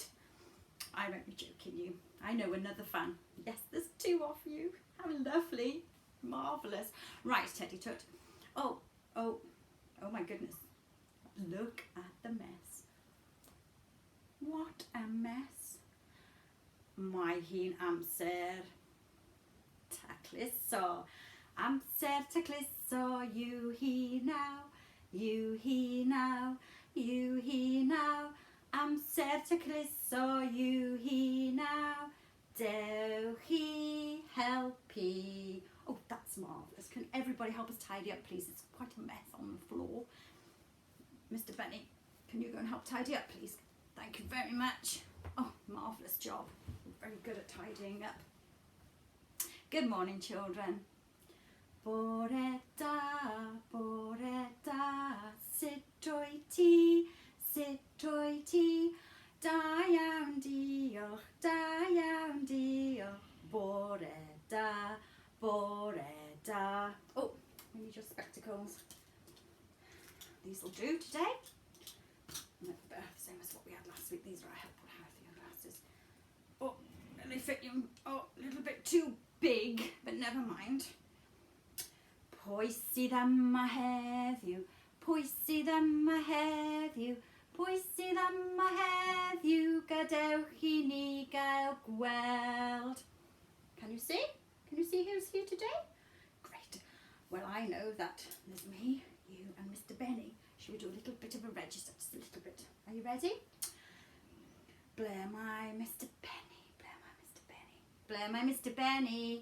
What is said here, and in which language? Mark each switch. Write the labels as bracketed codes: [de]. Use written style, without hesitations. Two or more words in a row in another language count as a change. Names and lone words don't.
[en] I won't be joking you. I know another fan. Yes, there's two of you. How lovely. Marvellous. Right, Teddy Toot. Oh my goodness. Look at the mess. What a mess. [cy] Mae hi'n amser tacluso. Amser tacluso, you he now, you he now, you he now. Amser tacluso, you he now. Dewch chi helpu. [en] Oh, that's marvellous. Can everybody help us tidy up, please? It's quite a mess on the floor. Mr. Benny, can you go and help tidy up, please? Thank you very much. Oh, marvellous job. Very good at tidying up. Good morning, children. [cy] Bore da, sut wyt ti, sut wyt ti? Da iawn, diolch, da iawn, diolch. Bore da. [en] Oh, we need your spectacles. These will do today. Same as what we had last week. These are our helpful healthy glasses. Oh, they fit you a little bit too big, but never mind. [cy] Pwy sydd yma heddiw? Pwy sydd yma heddiw? Pwy sydd yma heddiw? Gadewch I ni gael gweld. [en] Can you see? Can you see who's here today? Great. Well, I know that there's me, you and Mr. Benny. Should we do a little bit of a register? Just a little bit. Are you ready? [cy] Ble my Mr. Benny? Ble my Mr. Benny? Ble my Mr. Benny?